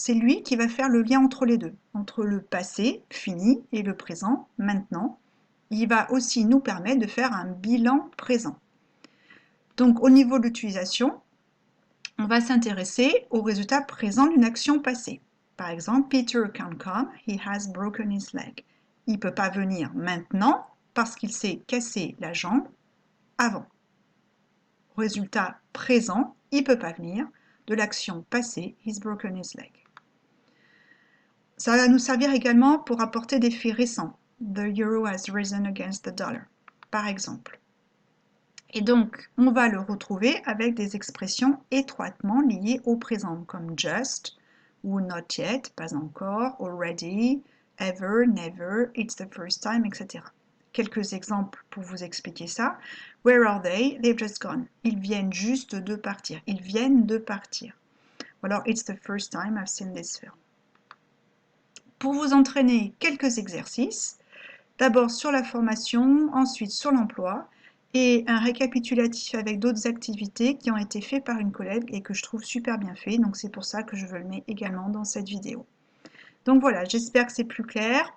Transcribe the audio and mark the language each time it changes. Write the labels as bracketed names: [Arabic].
[French] C'est lui qui va faire le lien entre les deux, entre le passé, fini, et le présent, maintenant. Il va aussi nous permettre de faire un bilan présent. Donc au niveau de l'utilisation, on va s'intéresser au résultat présent d'une action passée. Par exemple, [English] Peter can't come, he has broken his leg. [French] Il ne peut pas venir maintenant parce qu'il s'est cassé la jambe avant. Résultat présent, il ne peut pas venir de l'action passée, [English] he's broken his leg. [French] Ça va nous servir également pour apporter des faits récents. [English] The euro has risen against the dollar, [French] par exemple. Et donc, on va le retrouver avec des expressions étroitement liées au présent, comme just, ou not yet, pas encore, already, [English] ever, never, it's the first time, etc. [French] Quelques exemples pour vous expliquer ça. [English] Where are they? They've just gone. [French] Ils viennent juste de partir. Ils viennent de partir. Ou alors, [English] it's the first time I've seen this film. [French] Pour vous entraîner, quelques exercices. D'abord sur la formation, ensuite sur l'emploi, et un récapitulatif avec d'autres activités qui ont été faites par une collègue et que je trouve super bien fait. Donc c'est pour ça que je veux le mettre également dans cette vidéo. Donc voilà, j'espère que c'est plus clair.